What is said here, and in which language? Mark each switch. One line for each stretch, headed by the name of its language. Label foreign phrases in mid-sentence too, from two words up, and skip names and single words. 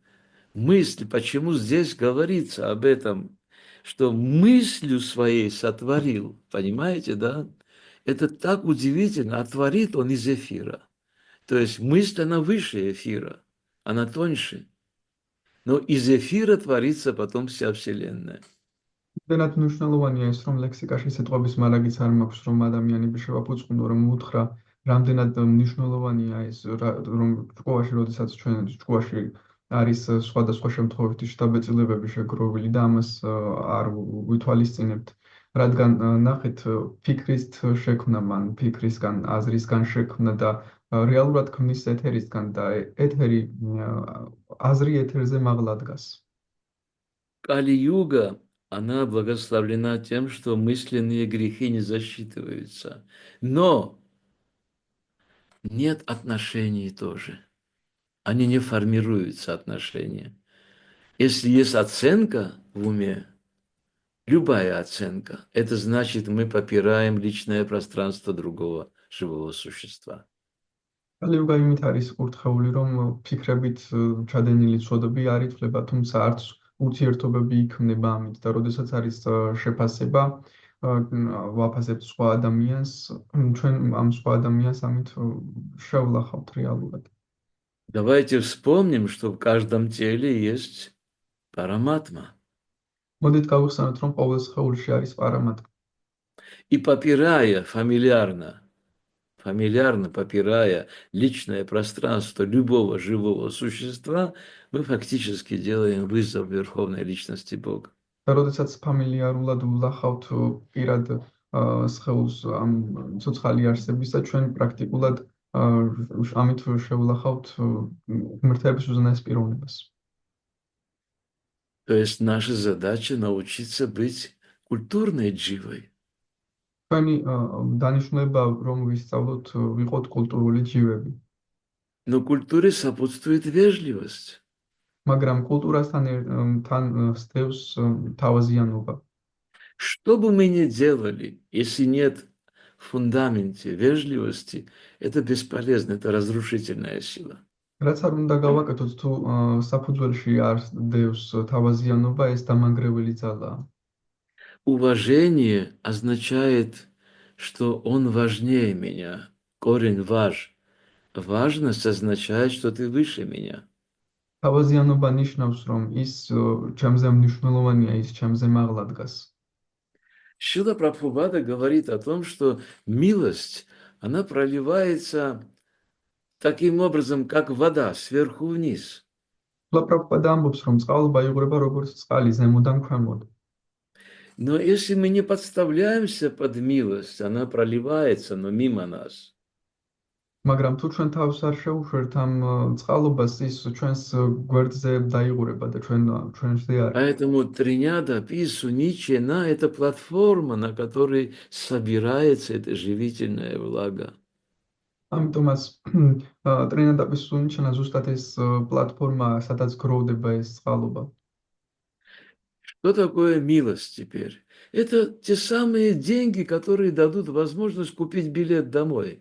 Russian: Мысли, почему здесь говорится об этом, что мыслью своей сотворил, понимаете, да? Это так удивительно, а творит он из эфира. То есть мысль, она выше эфира, она тоньше. Но из эфира творится потом вся Вселенная.
Georgian: Დენად მნიშვნელოვანია ეს, რომ ლექსიკაში სიტყვების მარაგიც არ მაქვს, რომ ადამიანები შევაფუძყნო, რომ უთხრა, რამდენად მნიშვნელოვანია ეს, რომ ჭკუაში, როდესაც ჩვენ ჭკუაში არის სხვადასხვა შემთხვევითი შთაბეჭდილებები შეგროვილი და ამას არ ვითვალისწინებთ, რადგან ნახეთ, ფიქრით შექმნა მან, ფიქრისგან, აზრისგან შექმნა და რეალურად ქმნის ეთერისგან და ეთერი, აზრი ეთერზე მაღლა დგას.
Russian: Кали-юга, она благословлена тем, что мысленные грехи не засчитываются. Но нет отношений тоже. Они не формируются, отношения. Если есть оценка в уме, любая оценка, это значит, мы попираем личное пространство другого живого существа.
Georgian: კალიუგა იმით არის კურთხეული, რომ ფიქრებით ჩადენილი ცოდები არ ითვლება, თუმცა არც ურთიერთობები იქმნება ამით და როდესაც არის შეფასება, ვაფასებთ სხვა ადამიანს, ჩვენ ამ სხვა ადამიანს ამით შევлахავთ რეალურად.
Russian: Давайте вспомним, что в каждом теле есть параматма.
Georgian: მოდით გავიხსენოთ, რომ ყოველ სხეულში არის პარამატმა.
Russian: И попирая фамильярно попирая личное пространство любого живого существа, мы фактически делаем вызов Верховной Личности Бога.
Georgian: და როდესაც ფამილიარულად ვლახავთ პირად სხეულს ამ ცოცხალი არსებისა, ჩვენ პრაქტიკულად ამით შევлахავთ ღმერთების უზენაეს პიროვნებას.
Russian: То есть наша задача научиться быть культурной дживой.
Georgian: ჩვენი დანიშნულება, რომ ვისწავლოთ, ვიყოთ კულტურული ჯივები.
Russian: Но культуре сопутствует вежливость.
Georgian: მაგრამ კულტურასთან თან სდევს თავაზიანობა.
Russian: Что бы мы ни делали, если нет в фундаменте вежливости, это бесполезно, это разрушительная сила.
Georgian: რაც არ უნდა გავაკეთოთ, თუ საფუძველში არ სდევს თავაზიანობა, ეს დამანგრეველი ძალაა.
Russian: Уважение означает, что он важнее меня. Корень важ. Важность означает, что ты выше меня.
Georgian: თავაზიანობა ნიშნავს, რომ ის ჩემზე მნიშვნელოვანია, ის ჩემზე მაღლა დგას.
Russian: Шрила Прабхупада говорит о том, что милость, она проливается таким образом, как вода, сверху вниз.
Georgian: პრაბჰუპადა ამბობს, რომ წყალობა იღვრება როგორც წყალი ზემოდან ქვემოთ.
Russian: Но если мы не подставляемся под милость, она проливается, но мимо нас.
Georgian: მაგრამ თუ ჩვენ თავს არ შევუშვერთ ამ წყალობას, ის ჩვენს გვერდზე დაიღურება და ჩვენზე არის.
Russian: Поэтому Триняда Пису Ничена – это платформа, на которой собирается эта живительная влага.
Georgian: ამიტომაც ტრინადაპის სუნიჩანა ზუსტად ეს პლატფორმაა, სადაც გროვდება ეს წყალობა.
Russian: Что такое милость теперь? Это те самые деньги, которые дадут возможность купить билет домой.